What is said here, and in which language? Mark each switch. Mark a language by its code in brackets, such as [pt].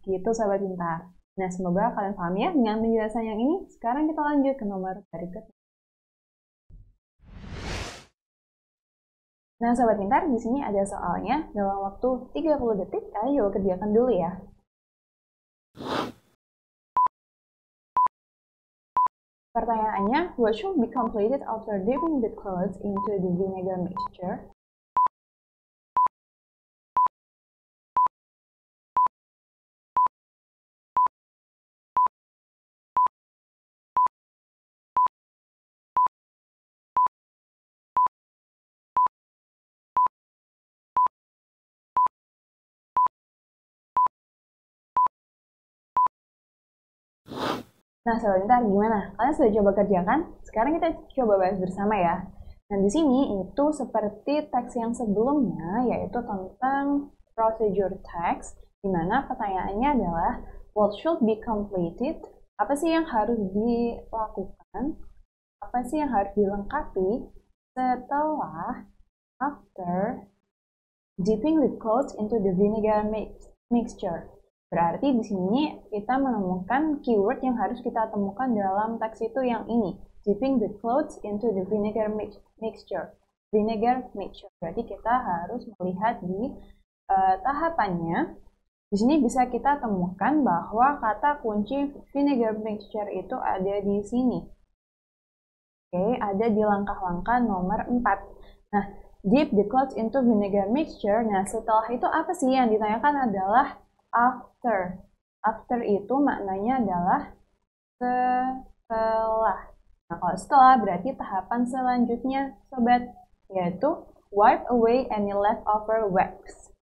[id] Gitu Sobat Pintar. Nah, semoga kalian paham ya dengan penjelasan yang ini. Sekarang kita lanjut ke nomor berikutnya. Nah, Sobat Pintar, di sini ada soalnya dalam waktu 30 detik, kalian coba kerjakan dulu ya. [en] Pertanyaannya, what should be completed after dipping the clothes into the vinegar mixture? [id] Nah, Sobat Pintar, gimana? Kalian sudah coba kerjakan? Sekarang kita coba bahas bersama ya. Nah, di sini itu seperti teks yang sebelumnya, yaitu tentang procedure text, di mana pertanyaannya adalah, [en] what should be completed? [id] Apa sih yang harus dilakukan? Apa sih yang harus dilengkapi [en] setelah, after dipping the clothes into the vinegar mixture. [id] Berarti di sini kita menemukan keyword yang harus kita temukan dalam teks itu yang ini. [en] Dipping the clothes into the vinegar mixture. Vinegar mixture. [id] Berarti kita harus melihat di tahapannya. Di sini bisa kita temukan bahwa kata kunci vinegar mixture itu ada di sini. Oke, ada di langkah-langkah nomor 4. [en] Nah, dip the clothes into vinegar mixture. [id] Nah, setelah itu apa sih yang ditanyakan adalah after. After itu maknanya adalah setelah. Nah, kalau setelah berarti tahapan selanjutnya, sobat, yaitu [en] wipe away any leftover wax.